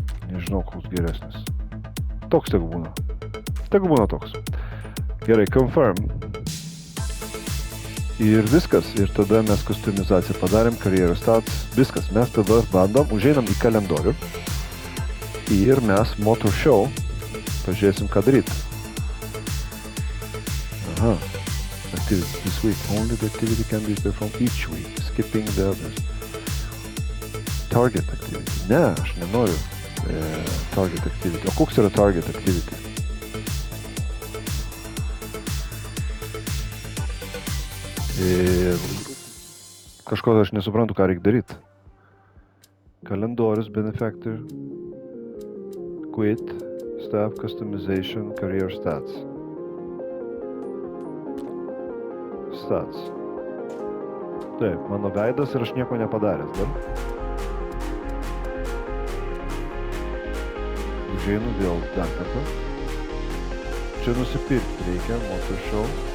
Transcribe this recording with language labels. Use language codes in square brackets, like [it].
[lt] Nežinau, koks geresnis. Toks tegu būna. Tegu būna toks. Gerai, confirm. Ir viskas. Ir tada mes kustomizaciją padarėm, karjeros stats. Viskas. Mes tada bandom, užeinam į kalendorių. Ir mes Motor Show pažiūrėsim, ką daryt. [en] Aha. Activity this week. Only the activity can be performed each week. Skipping the others. Target activity. [lt] Ne, aš nenoriu target activity. O koks yra target activity? Kažko aš nesuprantu, ką reikia daryti. Kalendorius, benefactor, quit, staff customization, career stats. Stats. Taip, mano veidas ir aš nieko nepadaręs dar. Užeinu vėl dar kartą. Čia nusipirkti reikia, Motor Show.